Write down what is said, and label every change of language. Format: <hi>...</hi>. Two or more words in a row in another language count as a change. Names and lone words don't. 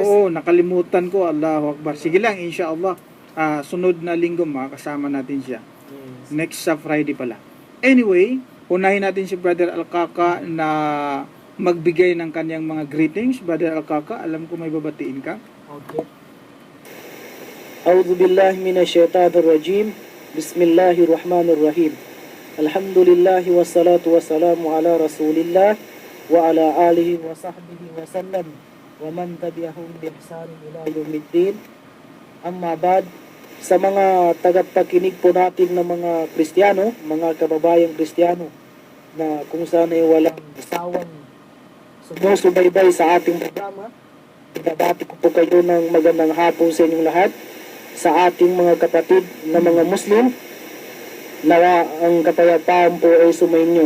<tl>Oo, nakalimutan ko.</tl> <ar>الله أكبر.</ar> <tl>Sige lang,</tl> <ar>إن شاء الله.</ar> <tl>Sunod na linggo makakasama natin siya. Yes. Next sa Friday pala. Anyway, unahin natin si Brother Al-Qaqa na magbigay ng kanyang mga greetings. Brother Alkaka, alam ko may babatiin ka. Okay.</tl> <ar>أعوذ بالله من الشيطان الرجيم. بسم الله الرحمن الرحيم الحمد لله والصلاة والسلام على رسول الله وعلى آله وصحبه وسلم ومن تبعهم بإحسان إلى يوم الدين. أما بعد,</ar> <tl>sa mga tagapakinig po natin ng mga Kristiyano, mga kababayang Kristiyano na kung saan ay walang sawang sumusubaybay sa ating programa, binabati ko po kayo ng magandang hapon sa inyong lahat. Sa ating mga kapatid na mga Muslim, nawa ang kapayapaan po ay sumainyo.</tl>